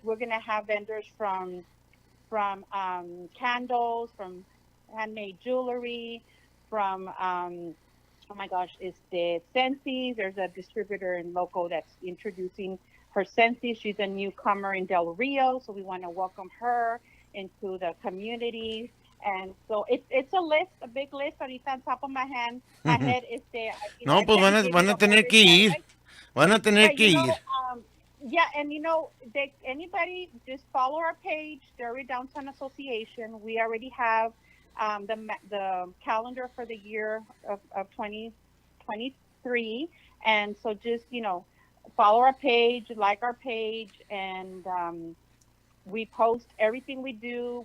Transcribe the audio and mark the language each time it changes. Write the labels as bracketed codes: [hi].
[en] We're gonna have vendors from candles, from handmade jewelry, from oh my gosh, it's the Sensi's. There's a distributor in Loco that's introducing her Sensi. She's a newcomer in Del Rio, so we want to welcome her into the community. And so it's a list, a big list. Ahorita on top of my head, [es] No, pues van a tener que ir. Van a tener que ir. [en] Yeah, and anybody just follow our page, Del Downtown Association. We already have the calendar for the year of 2023, and so just follow our page, like our page, and we post everything we do.